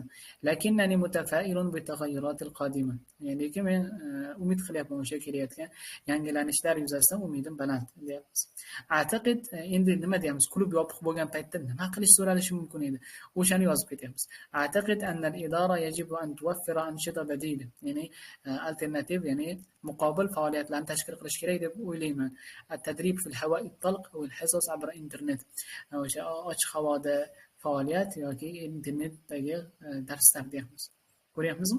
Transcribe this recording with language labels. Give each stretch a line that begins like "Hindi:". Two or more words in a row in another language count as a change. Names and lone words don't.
Arabic: لكنني متفائل بالتغيرات القادمة.
Uzbek: Ya'ni lekin men umid qilyapman o'sha kelayotgan yangilanishlar yuzasidan umidim baland deyapmiz. A'taqid endi nima deyamiz? Klub yopiq bo'lgan paytda nima qilish so'ralishi mumkin edi? O'shani yozib ketyapmiz.
Arabic: أعتقد أن الإدارة يجب أن توفر أنشطة بديلة.
Uzbek: Ya'ni alternativ, ya'ni muqobil faoliyatlarni tashkil qilish kerak deb o'ylayman.
Arabic: التدريب في الهواء الطلق والحصص عبر الإنترنت.
Uzbek: O'sha ochiq havoda faoliyat yoki internetdagi darslar deyapmiz. Ko'ryapmizmi?